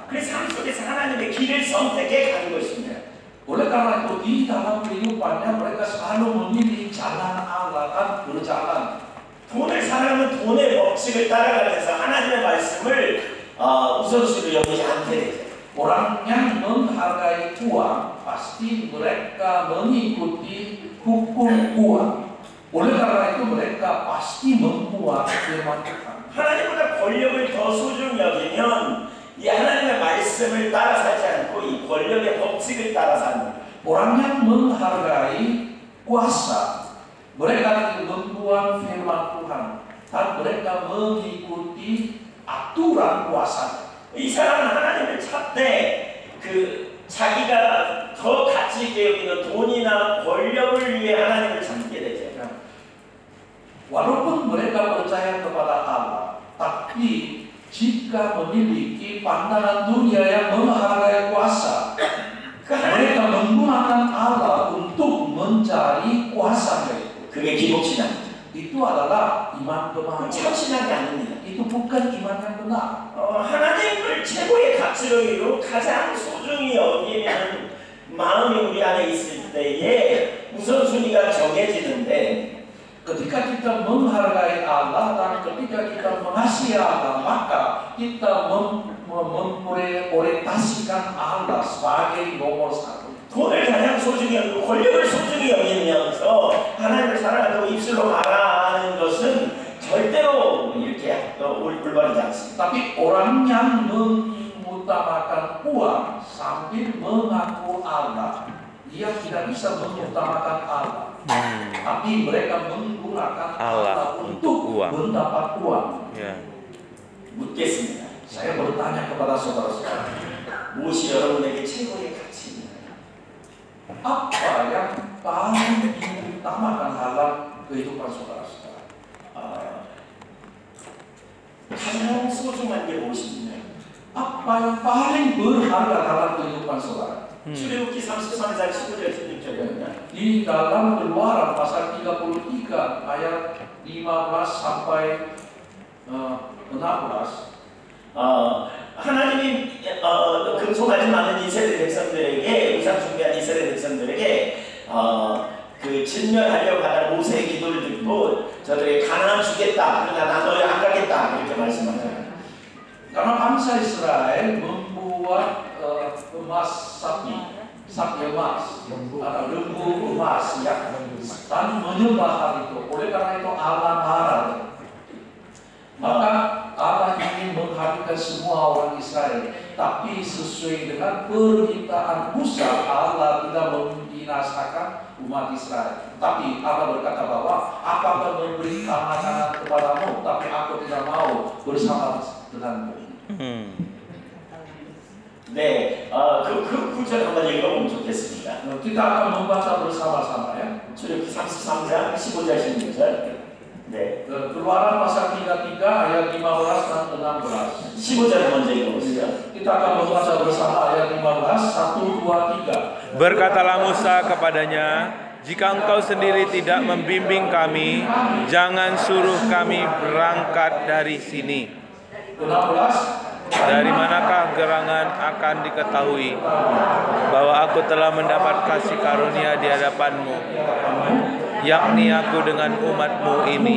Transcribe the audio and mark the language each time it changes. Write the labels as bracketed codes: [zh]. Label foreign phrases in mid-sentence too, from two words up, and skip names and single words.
[ko] 그래서 삶 속에서 하나님의 길을 선택해 가는 것입니다. [id] Oleh karena itu di dalam kehidupannya mereka selalu memilih jalan Allah dan berjalan. [ko] 돈을 사랑하면 돈의 법칙을 따라가면서 하나님의 말씀을 우선순위로 여기지 않게 되죠. [id] Orang yang menghargai uang pasti mereka mengikuti hukum uang. Oleh karena itu mereka pasti membuat firman Tuhan. [ko] 하나님보다 권력을 더 소중히 여기면 이 하나님의 말씀을 따라 살지 않고 이 권력의 법칙을 따라 삽니다. [id] Orang yang menghargai kuasa, mereka membuat firman Tuhan dan mereka mengikuti aturan kuasa. [ko] 이 사람은 하나님을 찾되 자기가 더 가치 있게 여기는 돈이나 권력을 위해 하나님을 찾게 되죠. [id] Walaupun mereka percaya kepada Allah, tapi jika memiliki pandangan dunia yang menghargai kuasa, mereka menggunakan Allah untuk mencari kuasanya itu. [ko] 그게 기복신앙이죠. [id] Itu adalah iman kemanusiaan. [ko] 참신하지 않습니다. [id] Itu bukan iman yang benar. [ko] 하나님을 최고의 가치로 가장 소중히 여기는 마음이 우리 안에 있을 때에 우선순위가 정해지는데 [id] ketika kita menghargai Allah dan ketika kita mengasihi Allah, maka kita memorientasikan Allah sebagai nomor satu. [ko] 돈을 가장 소중히 여기고 권력을 소중히 여기면서 하나님을 사랑한다고 입술로 말하는 것은 절대로 이렇게 올바르지 않습니다. [id] Tapi orang yang mengutamakan uang sambil mengaku Allah, dia tidak bisa mengutamakan Allah. Tapi mereka menggunakan Allah untuk mendapat uang. [ko] 묻겠습니다. [id] Saya bertanya kepada saudara-saudara, [ko] 무엇이 여러분에게 최고의 가치입니까? [id] apa yang paling diutamakan dalam kehidupan saudara-saudara? [ko] 가장 소중한 게 무엇입니까? [id] Apa yang paling berharga dalam kehidupan saudara? [ko] 출애굽기 33장 15절 16절입니다. [id] Di dalam Keluaran pasal 33 ayat 15 sampai 16. [ko] 하나님이 금송하지 않은 이스라엘 백성들에게 우상 숭배한 이스라엘 백성들에게 그 진멸하려고 하는 모세의 기도를 듣고 저들에게 가나안 주겠다. 그러나 난 너희 안 가겠다. 이렇게 말씀하잖아요. [id] Karena bangsa Israel membuat emas sapi emas, lembu emas ya, dan menyembah hal itu. Oleh karena itu Allah marah. Maka Allah ingin menghadirkan semua orang Israel, tapi sesuai dengan permintaan Musa, Allah tidak membinasakan umat Israel. Tapi Allah berkata bahwa apakah memberi tangan kepadamu, tapi aku tidak mau bersama denganmu. [ko] 네, 그 구절 한번 읽어보면 좋겠습니다. [id] Kita akan membaca bersama-sama ya. [ko] 출애굽기 33장 15절 16절. 네. [id] Keluaran pasal 33 ayat 15 dan 16. [ko] 15절 먼저 읽어보시죠. [id] Kita akan membaca bersama ayat 15, 1, 2, 3. Berkatalah Musa kepadanya, jika engkau sendiri tidak membimbing kami, jangan suruh kami berangkat dari sini. 16. Dari manakah gerangan akan diketahui bahwa aku telah mendapat kasih karunia di hadapanmu, yakni aku dengan umatmu ini?